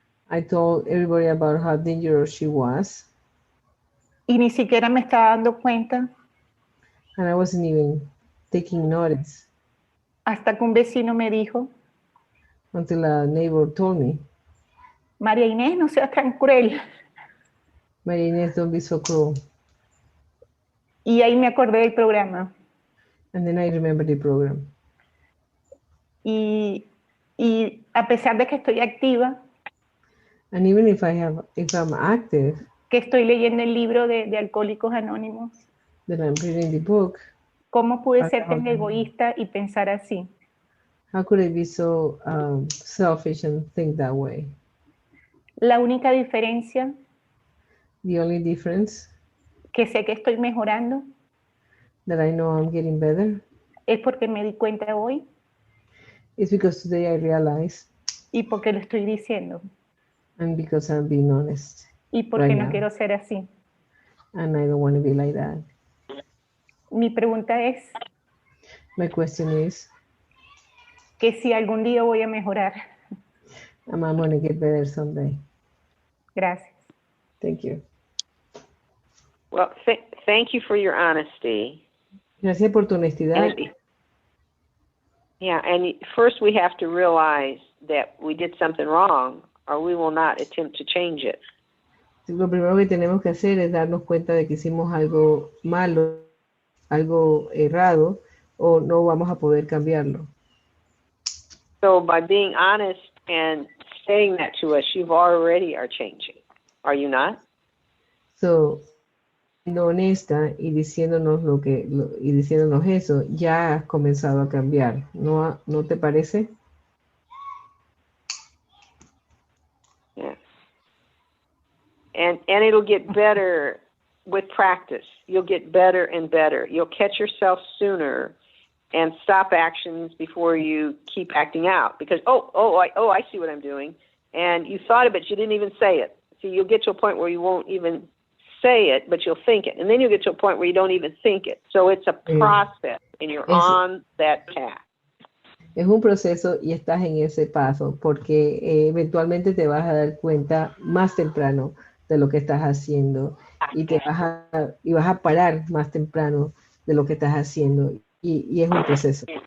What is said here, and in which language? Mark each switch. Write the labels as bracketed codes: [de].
[en] I told everybody about how dangerous she was, [es] y ni siquiera me estaba dando cuenta [en] and I wasn't even taking notice [es] hasta que un vecino me dijo, [en] until a neighbor told me, [es] María Inés, no seas tan cruel. [en] María Inés, don't be so cruel. [es] Y ahí me acordé del programa. [en] And then I remember the program. [es] Y a pesar de que estoy activa, [en] And even if I'm active, [es] que estoy leyendo el libro de Alcohólicos Anónimos, [en] that I'm reading the book, [es] ¿cómo pude ser tan egoísta y pensar así? [en] how could I be so selfish and think that way? [es] La única diferencia, [en] The only difference [es] que sé que estoy mejorando, [en] that I know I'm getting better [es] es porque me di cuenta hoy [en] is because today I realize, [es] y porque lo estoy diciendo [en] and because I'm being honest, [es] y porque [en] right [es] no [en] now. [es] quiero ser así. [en] And I don't want to be like that. [es] Mi pregunta es [en] My question is, [es] que si algún día voy a mejorar. [en] am I going to get better someday? [es] Gracias. [en] Thank you. Well, thank you for your honesty. [es] Gracias por tu honestidad. [en] Yeah, and first we have to realize that we did something wrong, or we will not attempt to change it. [es] Lo primero que tenemos que hacer es darnos cuenta de que hicimos algo malo, algo errado, o no vamos a poder cambiarlo. [en] So by being honest and saying that to us, you already are changing. Are you not? [es] So, siendo honesta y diciéndonos y diciéndonos eso, ya has comenzado a cambiar. ¿No te parece? [en] Yeah. And it'll get better with practice. You'll get better and better. You'll catch yourself sooner and stop actions before you keep acting out. Because I see what I'm doing, and you thought it, but you didn't even say it. So you'll get to a point where you won't even say it, but you'll think it, and then you'll get to a point where you don't even think it. So it's a process, and you're on that path. [es] Es un proceso y estás en ese paso, porque eventualmente te vas a dar cuenta más temprano de lo que estás haciendo y vas a parar más temprano de lo que estás haciendo, y es un proceso.